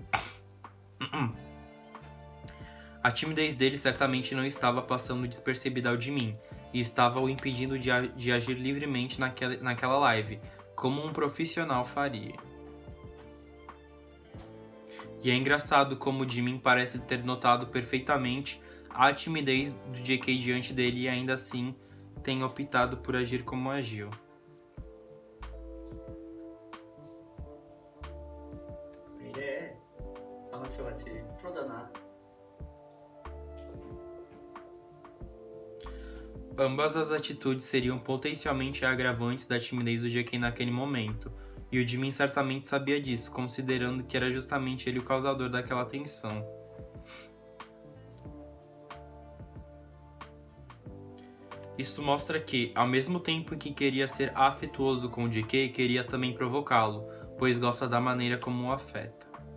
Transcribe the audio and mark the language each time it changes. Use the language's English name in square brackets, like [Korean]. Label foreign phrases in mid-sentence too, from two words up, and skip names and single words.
[Portuguese] A timidez dele certamente não estava passando despercebida ao Jimin e estava o impedindo de agir livremente naquela live, como um profissional faria. E é engraçado como o Jimin parece ter notado perfeitamente a timidez do JK diante dele e ainda assim tem optado por agir como agiu. [Korean] 이래. 아마추어 같이 프로잖아. [Portuguese] Ambas as atitudes seriam potencialmente agravantes da timidez do JK naquele momento, e o Jimin certamente sabia disso, considerando que era justamente ele o causador daquela tensão. Isso mostra que, ao mesmo tempo em que queria ser afetuoso com o JK, queria também provocá-lo, pois gosta da maneira como o afeta.